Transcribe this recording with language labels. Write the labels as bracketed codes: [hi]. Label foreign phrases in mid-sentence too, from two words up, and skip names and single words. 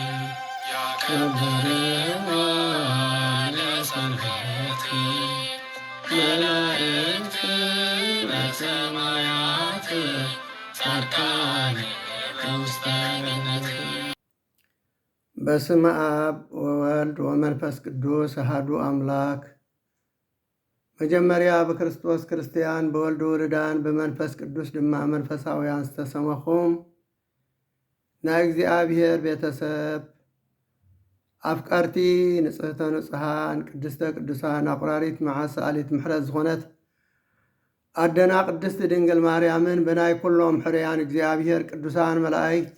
[gez] ያከብርዋ ለሰንበት መላእክት በሰማያት ጻድቃን በውስተ ገነት። በስመ አብ ወወልድ ወመንፈስ ቅዱስ አሐዱ አምላክ። [ti] መጀመሪያ በክርስቶስ ክርስቲያን በወልድ ውሉዳን በመንፈስ ቅዱስ ድማ መንፈሳውያን ዝተሰመኹም ናይ እግዚአብሔር ቤተሰብ አፍቃርቲ ንጽሕተ ንጹሓን ቅድስተ ቅዱሳን አቁራሪት መዓሰአሊት ምሕረት ዝኾነት አደና ቅድስት ድንግል ማርያምን ብናይ ኩሎም ሕርያን እግዚአብሔር ቅዱሳን መላእክት